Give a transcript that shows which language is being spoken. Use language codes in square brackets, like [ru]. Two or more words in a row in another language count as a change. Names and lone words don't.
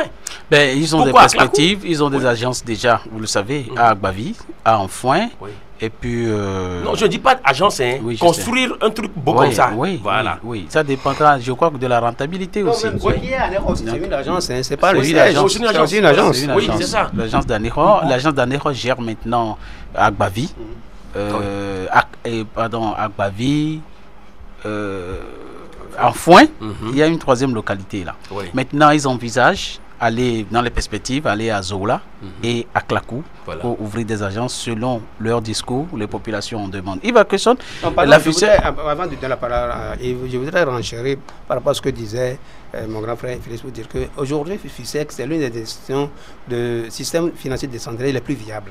[fr] Ils ont des perspectives, ils ont des agences déjà, vous le savez, à Agbavi, à Anfoin. Et puis... Non, je ne dis pas agence, construire un truc beau comme ça. Voilà. Oui, ça dépendra, je crois, de la rentabilité aussi. C'est une agence, c'est pas le siège. C'est une agence. Oui, c'est ça. L'agence d'Anéro gère maintenant Agbavi. Agbavi... Anfoin, il y a une 3e localité là. Maintenant, ils envisagent aller dans les perspectives, aller à Zola et à Klakou pour ouvrir des agences selon leur discours, les populations en demandent. Yves Akeson, avant de donner la parole, je voudrais renchérir par rapport à ce que disait mon grand frère Félix pour dire qu'aujourd'hui, FUSEC, c'est l'une des décisions de système financier décentralisé les plus viables.